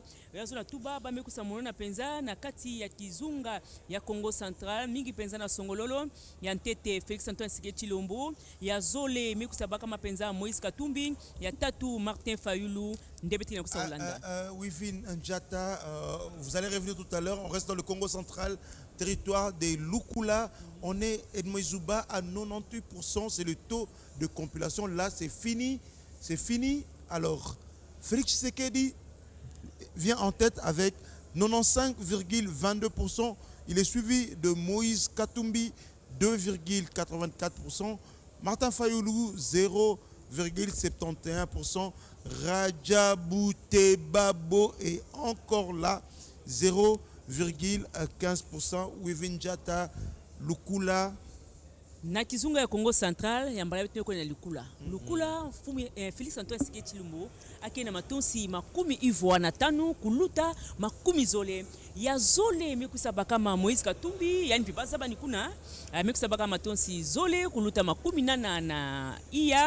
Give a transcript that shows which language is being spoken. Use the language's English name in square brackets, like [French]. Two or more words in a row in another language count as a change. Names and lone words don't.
[Kituba (Democratic Republic of Congo)] Yazona tuba ba mekusa monona penza na kati ya kizunga ya Congo Central mingi penza na Songololo ya ntete Felix Antoine Tshisekedi Tshilombo, ya zole mekusa baka mapenza Moïse Katumbi, ya tatu Martin Fayulu ndebeti na kusa Holanda. [French] Wivin Njata, vous allez revenir tout à l'heure. On reste dans le Congo Central, territoire des Lukula. On est Edmoizouba à 98%, c'est le taux de compilation. Là, c'est fini. C'est fini. Alors, Félix Tshisekedi vient en tête avec 95,22%. Il est suivi de Moïse Katumbi, 2,84%. Martin Fayoulou, 0,71%. Rajabou Tebabo est encore là, 0,15%. Wivinjata Lukula. [Kituba (Democratic Republic of Congo)] Na kizunga ya Congo Central ya mbala betu na Lukula. Lukula mfumu Felix Antoine Tshisekedi Tshilombo akena matonsi makumi ivwa na tanu kuluta makumi zole. Ya zole mekusa bakama Moïse Katumbi yani pibaza bani kuna mekusa bakama matonsi zole kuluta makumi nana na iya.